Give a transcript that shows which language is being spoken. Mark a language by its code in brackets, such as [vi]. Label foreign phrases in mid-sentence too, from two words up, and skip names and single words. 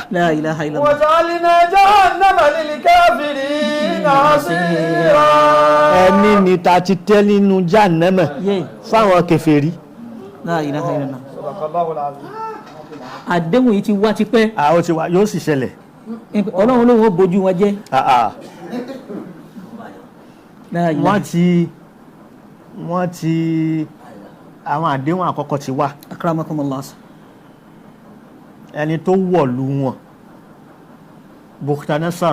[ar] لا إله إلا الله. وجعلنا جهنم للكافرين حصيرا [yo] ẹni ni ta ti tẹ́ nínú jahannama Yé. fáwọn kèfèrí. [ar] لا إله إلا الله. صدق الله العظيم [yo] àdéhùn yìí ti wá tipẹ́. àwọn ti wá yóò sì ṣẹlẹ̀. ọlọ́run ló wọ́n bójú wọn jẹ́. [ar] لا إله. [yo] wọ́n ti àwọn àdéhùn àkọ́kọ́ ti wá. [ar] akramakumullah. [yo] ẹni tó wọ̀lú wọn Bukhtanasar